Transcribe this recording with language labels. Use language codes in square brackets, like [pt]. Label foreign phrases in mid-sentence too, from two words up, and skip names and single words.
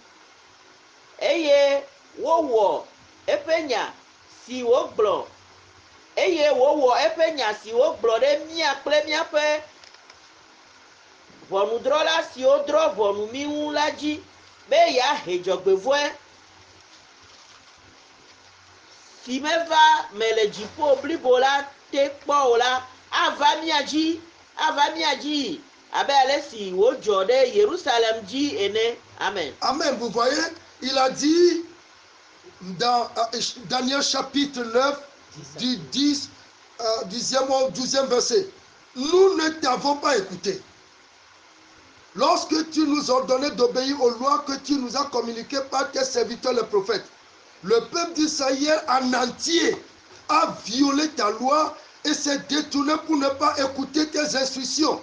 [ee] Eye wowɔ eƒe nya si wogblɔ eye wowɔ eƒe nya si wogblɔ ɖe mía kple míaƒe ʋɔnudrɔ̃la siwo drɔ̃ ʋɔnu mí ŋu la dzi be yeahe dzɔgbevɔ̃e si meva me le dziƒo blibo la te kpɔ o la ava mía dzi abe ale si wodzɔ ɖe Yerusalem dzi ene. Amen. Amen. [fr] Vous voyez, il a dit dans Daniel chapitre 9, du 10e au 12e verset, nous ne t'avons pas écouté. Lorsque tu nous ordonnais d'obéir aux lois que tu nous as communiquées par tes serviteurs les prophètes, le peuple d'Israël en entier a violé ta loi et s'est détourné pour ne pas écouter tes instructions.